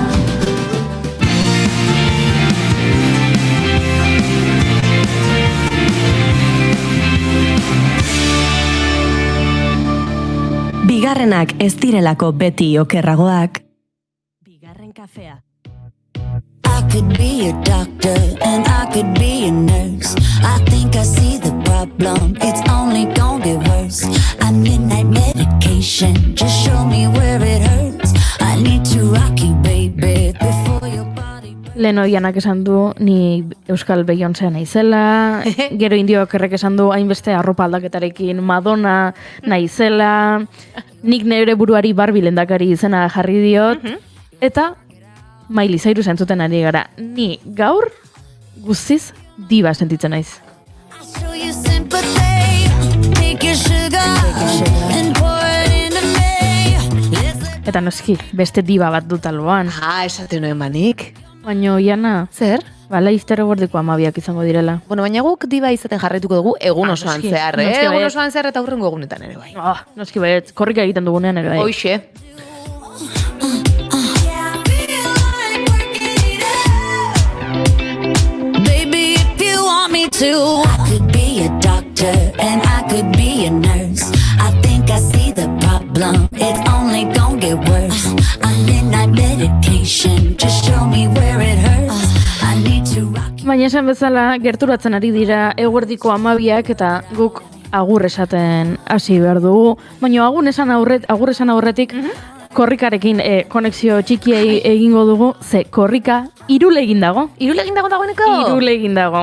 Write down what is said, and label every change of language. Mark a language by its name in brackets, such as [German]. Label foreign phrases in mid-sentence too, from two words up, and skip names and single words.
[Basque] Bigarrenak ez direlako beti okerragoak. Bigarren kafea. [English] I could be a doctor and I could be a nurse. I think I see the problem, it's only gonna get worse. I need night medication, just show me where it hurts. I need to rock you, baby, before your body... [Basque] Lehen oianak esan du, ni Euskal Beyoncé naizela, gero Indiok errek esan du, hainbeste arropa aldaketarekin Madonna naizela, nik neure buruari Barbie lehendakari izena jarri diot, eta Miley Cyrus entzuten ari gara. Ni gaur guztiz diba sentitzen naiz. [English] Show you sympathy. Take your sugar and pour it into me. [Basque] Eta noski, beste diba bat dut alboan. Esate nuen manik. Baina Oiana, zer? Bala iztero gordeko amabiak izango direla. Bueno, baina guk diba izaten jarraituko dugu egun osoan noski, zehar, noski egun baiet. osoan zehar eta hurrengo egunetan ere bai. Noski baiet, korrika egiten dugunean ere bai. Hoixe. [English] Baby, if you want me to, I could be a doctor and I could be a nurse. I think I see the problem. It's only gonna get worse. A midnight medication. Just show me where it hurts. I need to rock. [Basque] Baina esan bezala, gerturatzen ari dira eguerdiko amabiak eta guk agur esaten hasi behar dugu. Baina agur esan aurretik, korrikarekin konexio txikiei egingo dugu, ze korrika irule egin dago. Irule egin dago dagoeneko? Irule egin dago.